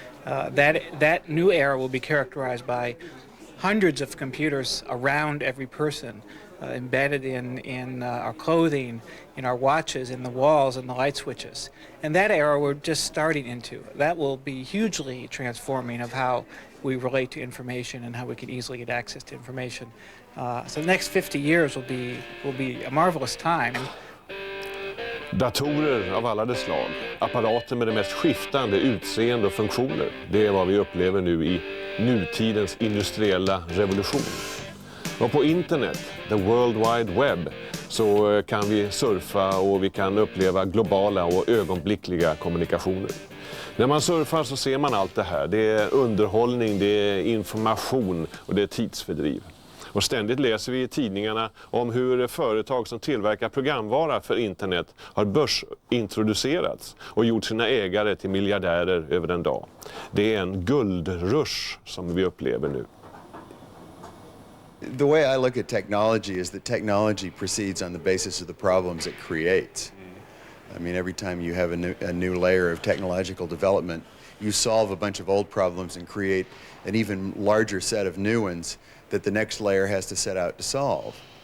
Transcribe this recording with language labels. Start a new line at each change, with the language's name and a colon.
English: That new era will be characterized by hundreds of computers around every person, embedded in our clothing, in our watches, in the walls, and the light switches. And that era we're just starting into. That will be hugely transforming of how we relate to information and how we can easily get access to information. So the next 50 years will be a marvelous time.
Swedish: Datorer av alla dess slag, apparater med det mest skiftande utseende och funktioner. Det är vad vi upplever nu i nutidens industriella revolution. Och på internet, the World Wide Web, så kan vi surfa och vi kan uppleva globala och ögonblickliga kommunikationer. När man surfar så ser man allt det här. Det är underhållning, det är information och det är tidsfördriv. Och ständigt läser vi i tidningarna om hur företag som tillverkar programvara för internet har börsintroducerats och gjort sina ägare till miljardärer över en dag. Det är en guldrush som vi upplever nu.
English: The way I look at technology is that technology proceeds on the basis of the problems it creates. I mean, every time you have a new layer of technological development, you solve a bunch of old problems and create an even larger set of new ones that the next layer has to set out to solve.